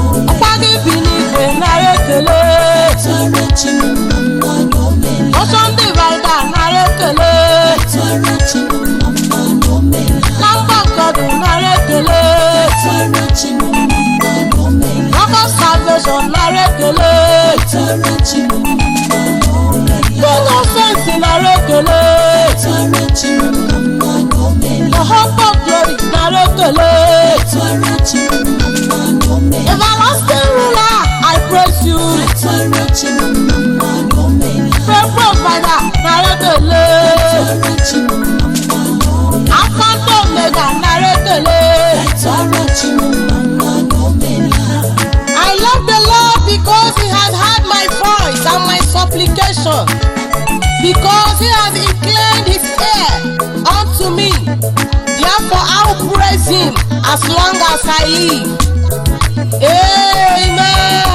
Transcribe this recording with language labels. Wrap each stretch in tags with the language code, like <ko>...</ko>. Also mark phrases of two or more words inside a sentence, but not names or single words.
<ig>Ọkwa gị bi n'igwe nara ekele. Ọsọ ndị Ibadan nara ekele. Na mba nke ọdụ nara ekele.</ig> <en>Rock of salvation,</en> <ig>nara ekele.</ig> <en>Good of faith,</en> <ig>nara ekele.</ig> <en>The hope of glory,</en> <ig>nara ekele.</ig> <en>Everlasting ruler, I praise you. Faithful Father,</en> <ig>nara ekele. Alpha and Omega, nara ekele.</ig> <en>I love the Lord because he has heard my voice and my supplication, because he has inclined his ear unto me. Therefore, I will praise him as long as I live. Amen.</en>